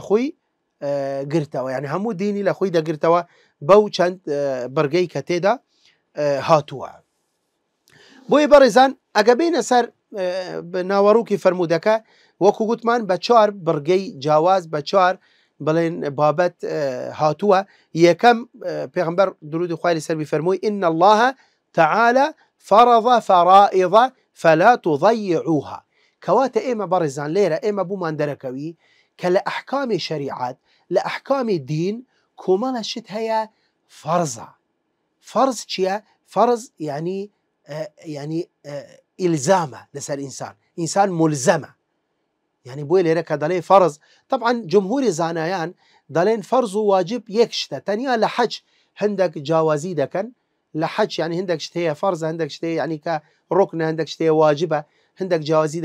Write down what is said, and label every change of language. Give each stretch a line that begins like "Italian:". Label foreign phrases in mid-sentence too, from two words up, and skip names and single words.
Central Kurdish: خۆی گرتەوە یعنی هەموو دینی لە خۆی دەگرتەوە بەو چەند بەرگەی کە تێدا هاتووە بۆیە بەڕێزان ئەگە بینە سەر ناوەڕووکی فەرمودەکە وەکو گوتمان بە 4 بڕگەی جیاواز بە 4 بڵێن بابەت هاتووە یەکەم پێغەمبەر درودی خوای لەسەر بی فەرمووی
Arabic: إن الله تعالى فرض فرائض فلا تضيعوها
Central Kurdish: کەواتە ئێمە بەڕێزان لێرە ئێمە بوومان دەرەکەوی کە لە ئەحکامی شەریعەت لە ئەحکامی دین کۆمەڵە شت هەیە فەرزە فەرز چییە؟ فەرز يعني ئیلزامە لەسەر ئینسان ملزەمە يعني بۆی لێرە کە دەڵێ فەرز طبعا جمهوری زانایان دەڵێن فەرز و واجب یەک شتە تەنیا لە حەج هەندێک جیاوازی دەکەن لە حەج يعني هەندێک شت هەیە فەرزە هەندێک شت هەیە يعني کە ڕوکنە هەندێک شت هەیە واجبە هەندێک جیاوازی